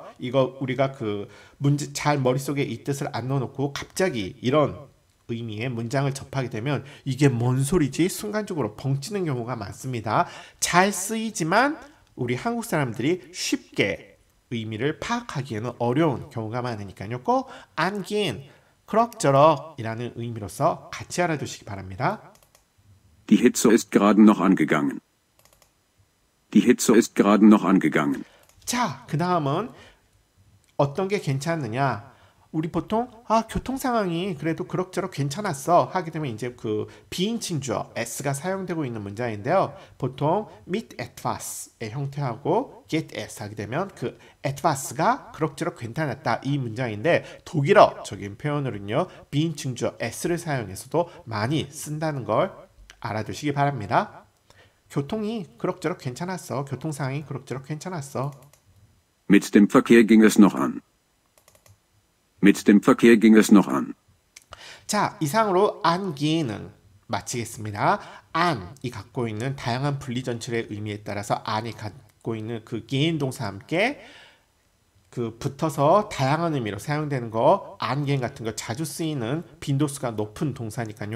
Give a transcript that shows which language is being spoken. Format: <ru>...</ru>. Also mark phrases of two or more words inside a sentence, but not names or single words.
<ko>이거 우리가 그 문제 잘 머릿속에 이 뜻을 안 넣어놓고 갑자기 이런 의미의 문장을 접하게 되면 이게 뭔 소리지? 순간적으로 벙찌는 경우가 많습니다. 잘 쓰이지만 우리 한국 사람들이 쉽게 의미를 파악하기에는 어려운 경우가 많으니까요. 꼭 안긴 그럭저럭이라는 의미로서 같이 알아두시기 바랍니다.</ko> <de>Die Hitze ist gerade noch angegangen. Die Hitze ist gerade noch angegangen.</de> <ko>자, 그 다음은 어떤 게 괜찮느냐? 우리 보통 교통 상황이 그래도 그럭저럭 괜찮았어 하게 되면 이제 그 비인칭 주어 s가 사용되고 있는 문장인데요. 보통</ko> <de>mit etwas</de> <ko>의 형태하고</ko> <de>get s</de> <ko>하게 되면 그 etwas가 그럭저럭 괜찮았다 이 문장인데 독일어적인 표현으로는요. 비인칭 주어 s를 사용해서도 많이 쓴다는 걸 알아두시기 바랍니다. 교통이 그럭저럭 괜찮았어. 교통 상황이 그럭저럭 괜찮았어.</ko> <de>Mit dem Verkehr ging es noch an. Mit dem Verkehr ging es noch an.</de> <ko>자, 이상으로 angehen 마치겠습니다. 안이 갖고 있는 다양한 분리전철의 의미에 따라서 안이 갖고 있는 그 개인 동사 함께 그 붙어서 다양한 의미로 사용되는 거, 안개인 같은 거 자주 쓰이는 빈도수가 높은 동사니까요.</ko>